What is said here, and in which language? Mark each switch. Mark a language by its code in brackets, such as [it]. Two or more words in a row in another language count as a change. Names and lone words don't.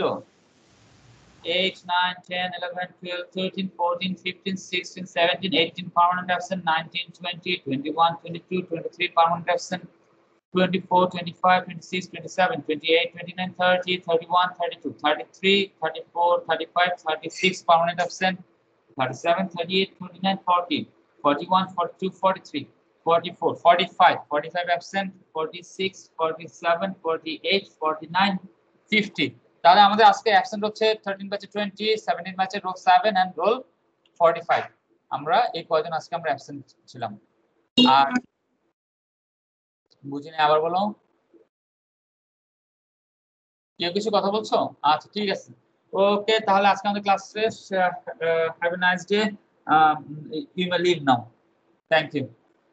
[en] 8 9 10 11 12 13 14 15 16 17 18 permanent absent, 19 20 21 22 23 permanent absent, 24 25 26 27 28 29 30 31 32 33 34 35 36 permanent absent, 37 38 39 40 41 42 43 44 45 45 absent, 46 47 48 49 50। [bn] তাহলে আমাদের আজকে অ্যাবসেন্ট হচ্ছে 13 ব্যাচে 20, 17 ব্যাচে [en] roll 7 and roll [bn] 45। আমরা এই কয়জন আজকে আমরা অ্যাবসেন্ট ছিলাম। আর বুঝিনি, আবার বলো। কেউ কিছু কথা বলছো? আচ্ছা ঠিক আছে, ওকে তাহলে আজকে আমাদের ক্লাস শেষ। [en] Have a nice day, you may leave now. Thank you.